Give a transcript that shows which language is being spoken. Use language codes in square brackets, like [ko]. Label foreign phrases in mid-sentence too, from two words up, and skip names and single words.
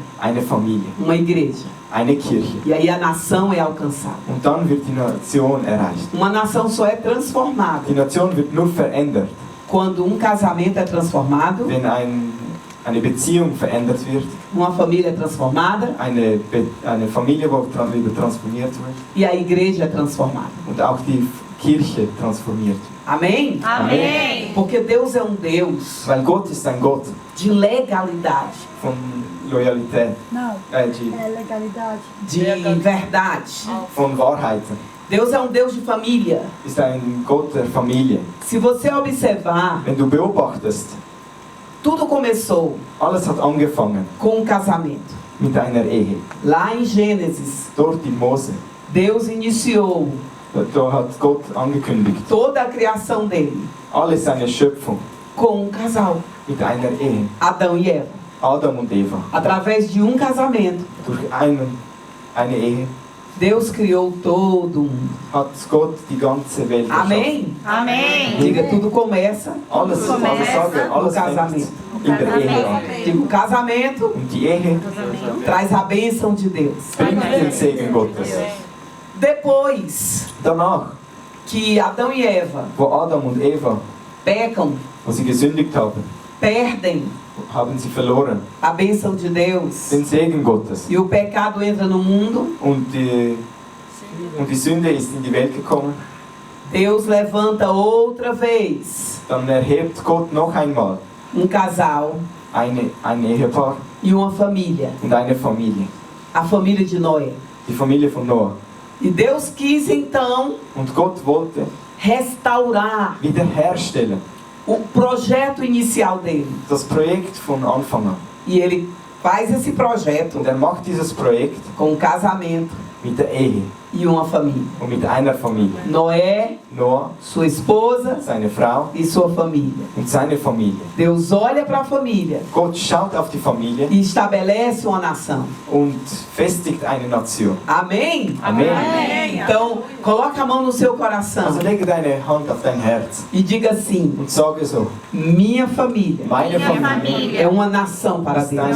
[de] eine Familie, [pt] uma igreja. [de] eine Kirche. [pt] E aí a nação é alcançada. [de] Und dann wird die Nation erreicht. [pt] Uma nação só é transformada [de] Die Nation wird nur verändert, [pt] quando um casamento é transformado, [de] wenn eine Beziehung verändert wird, [pt] uma família é transformada [de] eine Familie, die wieder transformiert wird [pt] e a igreja é transformada. [de] und auch die Kirche transformiert wird. [pt] Amém? Amém. Porque Deus é um Deus [de] Weil Gott ist ein Gott [pt] de legalidade, [de] von Loyalität, [pt] Não, [de] die, [pt] é legalidade. de verdade. [de] von Wahrheiten. [pt] Deus é um Deus de família. [de] Ist ein Gott der Familie. [pt] Se você observar, [de] Wenn du beobachtest, [pt] tudo começou [de] alles hat angefangen [pt] com um casamento. [de] mit einer Ehe. [pt] Lá em Gênesis, [de] Dort in Mose, [pt] Deus iniciou [de] da hat Gott angekündigt, [pt] toda a criação dele [de] alle seine Schöpfung [pt] com um casal, [de] mit einer Ehe. [pt] Adão e Eva. [de] Adam und Eva. [pt] Através de um casamento, [de] Durch eine Ehe [pt] Deus criou todo mundo. [de] hat Gott die ganze Welt erschaffen. [pt] Amém? Amém. Diga, tudo começa [de] Alles, [pt] no [de] alles fängt [pt] casamento. [de] in der Ehe an. [pt] Diga, o casamento [de] Und die Ehe [pt] traz a bênção de Deus. [de] bringt den Segen Gottes. [pt] Depois [de] Danach, [pt] que Adão e Eva [de] wo Adam und Eva, [pt] pecam, [de] wo sie gesündigt haben, [pt] perdem [de] haben sie verloren [pt] a bênção de Deus [de] den Segen Gottes. [pt] e o pecado entra no mundo, [de] Und die Sünde ist in die Welt gekommen. [pt] Deus levanta outra vez [de] Dann erhebt Gott noch einmal [pt] casal [de] ein Ehepaar [pt] e uma família, [de] und eine Familie. [pt] a família de Noé. [de] Die Familie von Noah. [pt] E Deus quis então [de] Und Gott wollte, [pt] restaurar [de] wiederherstellen. [pt] o projeto inicial dele. [de] Das Projekt von Anfang an. [pt] E ele faz esse projeto [de] Und macht dieses Projekt [pt] com um casamento [de] mit der Ehe [pt] e uma família. [de] und mit einer Familie. [pt] Noé, [de] Noah, [pt] sua esposa [de] seine Frau [pt] e sua família. [de] und seine Familie. [pt] Deus olha para a família [de] Gott schaut auf die Familie [pt] e estabelece uma nação. [de] und festigt eine Nation. [pt] Amém? [de] Amen. [pt] Então, coloca a mão no seu coração [de] Also lege deine Hand auf dein Herz [pt] e diga assim: [de] und sage so, [pt] minha família [de] meine Familie [pt] família é uma nação para [de] ist eine